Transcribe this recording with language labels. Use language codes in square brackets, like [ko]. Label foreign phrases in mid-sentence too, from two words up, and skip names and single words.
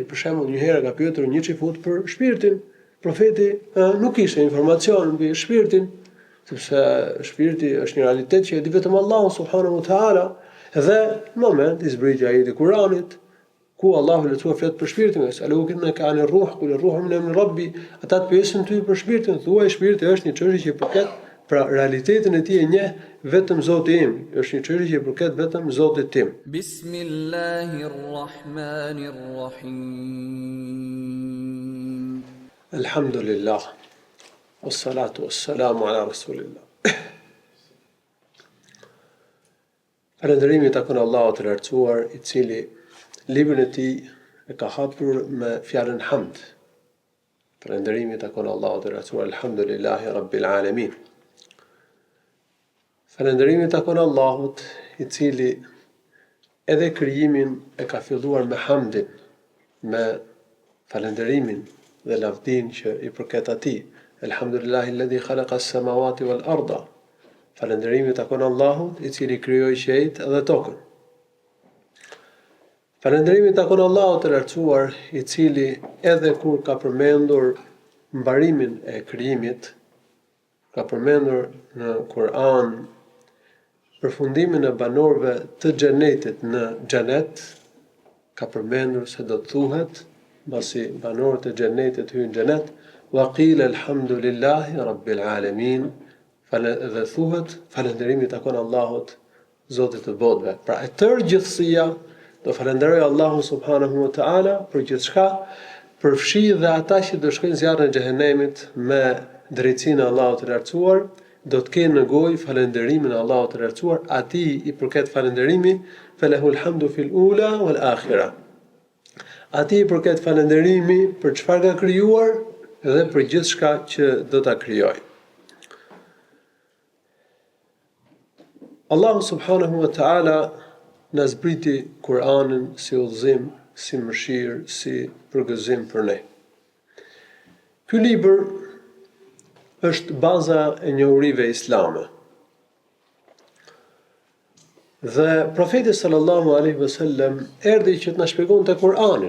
[sq] Për shembull, një herë ka pyetur një xifut për shpirtin. Profeti nuk kishte informacion mbi shpirtin, sepse shpirti është një realitet që e di vetëm Allahu [ar] سبحانه وتعالى. [sq] Dhe në moment i zbriti ajeti Kuranit, ku Allahu lehtësua flet për shpirtin, [ar] "أسألك ك عن روح قل روح من أمر ربي." [sq] Ata të pyesin ty për shpirtin, thuaj shpirti është një çështje që përket, pra realitetin e tij e njeh vetëm Zoti im, është një çështje që përket vetëm Zotit tim. [ar] بسم الله الرحمن الرحيم. الحمد لله. والصلاة والسلام على رسول الله. [sq] Falënderimi takon Allahut të lartësuar, i cili librin e tij e ka hapur me fjalën hamd. Falënderimi takon Allahut të lartësuar, [ar] الحمد لله رب العالمين. [sq] Falënderimi takon Allahut, i cili edhe krijimin e ka filluar me hamdin, me falënderimin dhe lavdin që i përket atij. [ar] الحمد لله الذي خلق السماوات والأرض. [sq] Falënderimi takon Allahut, i cili krijoi qiejt dhe tokën. Falënderimi takon Allahut të lartësuar, i cili edhe kur ka përmendur mbarimin e krijimit, ka përmendur në Kur'an përfundimin e banorëve të xhenetit në xhenet, ka përmendur se do të thuhet, mbasi banorët e xhenetit hyjnë në xhenet, [ar] وقيل الحمد لله رب العالمين. [sq] Dhe thuhet, falënderimi takon Allahut, Zotit të botëve. Pra e tërë gjithësia do falenderoj Allahun [ar] سبحانه وتعالى [sq] për gjithçka, përfshi dhe ata që do shkojnë zjarrin e xhehenemit me drejtsinë e Allahut të lartësuar, do të kenë në gojë falënderimin e Allahut të lartësuar, atij i përket falënderimi, [ar] فله الحمد في الأولى والآخرة. [sq] Atij i përket falënderimi për çfarë ka krijuar dhe për gjithçka që do ta krijojë. Allahu [ar] سبحانه وتعالى [sq] na zbriti Kur'anin si udhëzim, si mëshirë, si përgëzim për ne. Ky libër është baza e njohurive islame. Dhe profeti [ar] صلى الله عليه وسلم [sq] erdhi që të na shpjegonte Kur'anin.